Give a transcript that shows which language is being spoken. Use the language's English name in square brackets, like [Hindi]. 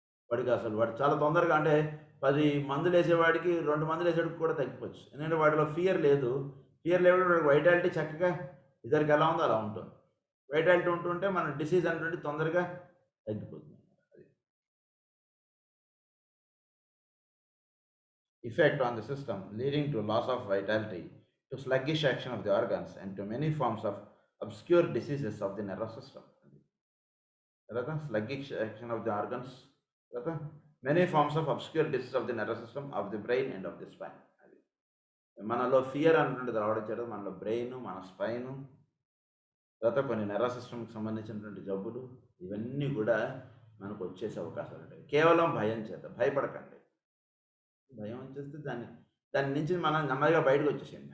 [Telugu] వాడికి అసలు వాడు చాలా తొందరగా, అంటే 10 మందులు వేసేవాడికి 2 మందులు వేసేవాడికి కూడా తగ్గిపోవచ్చు. ఎందుకంటే వాడిలో ఫియర్ లేదు. ఫియర్ లేకపోతే వాడికి వైటాలిటీ చక్కగా ఇద్దరికి ఎలా ఉందో అలా ఉంటుంది. వైటాలిటీ ఉంటుంటే మన డిసీజ్ అనేటువంటి తొందరగా తగ్గిపోతుంది. అది [English] effect on the system, leading to loss of vitality, to sluggish action of the organs, and to many forms of obscure diseases of the nervous system. Sluggish action of the organs, many forms of obscure diseases of the nervous system, of the brain and of the spine. [Telugu] మనలో fear అనేటువంటిది రావడం చేత మనలో brain, మన spine, తర్వాత కొన్ని nervous సిస్టమ్కి సంబంధించినటువంటి జబ్బులు, ఇవన్నీ కూడా మనకు వచ్చేసే అవకాశాలు ఉంటాయి. కేవలం భయం చేత. భయపడకండి. భయం వచ్చేస్తే దాని నుంచి మనం నెమ్మదిగా బయటకు వచ్చేసేయండి.